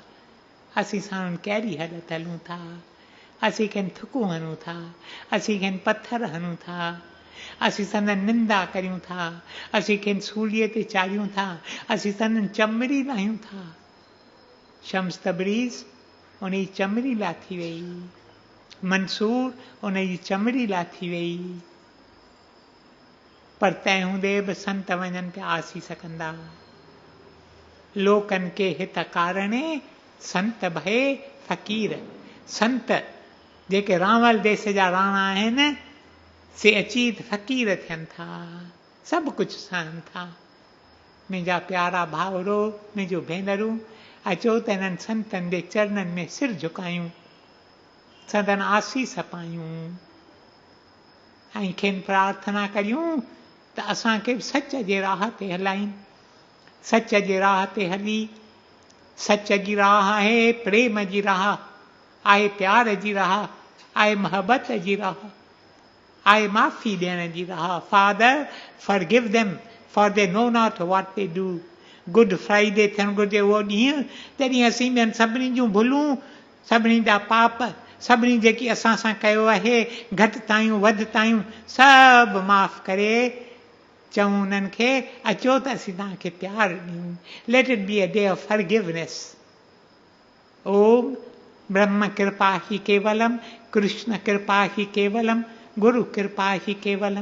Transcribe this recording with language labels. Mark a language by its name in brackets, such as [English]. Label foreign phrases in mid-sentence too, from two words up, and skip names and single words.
[Sindhi] असीं साण कहिड़ी हालत हलूं था, असीं खेनि थुकूं हणूं था, असीं खेनि पथर हणूं था, असीं संदन निंदा करियूं था, असीं खेनि सूलीअ ते चाढ़ियूं था, असीं संदन चमड़ी लाहियूं था। शम्स तबरीज़ उन जी चमड़ी लाथी वई, मंसूर उन जी चमड़ी लाथी वई, पर तंहिं हूंदे बि संत वञनि पिया आसीस कंदा। लोकनि के हित कारणे संत भए फ़क़ीर। संत जेके रावल देश जा राणा आहिनि, से अची फ़क़ीर थियनि था, सभु कुझु सहनि था। मुंहिंजा प्यारा भाउरो, मुंहिंजूं भेनरूं, अचो त हिननि संतनि जे चरणनि में सिर झुकायूं, सदन आसीस पायूं ऐं खेनि प्रार्थना करियूं त असांखे बि सच जे राह ते हलाइनि। सच जे राह ते हली, सच जी राह आहे प्रेम जी राह, आहे प्यार जी राह, आहे मोहबत जी राह, आहे माफ़ी ॾियण जी राह। [English] Father forgive them for they know not what they do. [Sindhi] गुड फ्राइडे थियणु घुरिजे उहो ॾींहुं जॾहिं असीं ॿियनि सभिनी जूं भुलूं, सभिनी जा पाप सभिनी जेकी असां सां कयो आहे घटि तायूं वधि तायूं सभु माफ़ करे चऊं उन्हनि खे अचो त असीं तव्हांखे प्यारु ॾियूं. [English] Let it be a day of forgiveness. [Sanskrit] ओम ब्रह्म कृपा ही केवलम कृष्ण कृपा ही केवलम गुरु कृपा ही केवलम.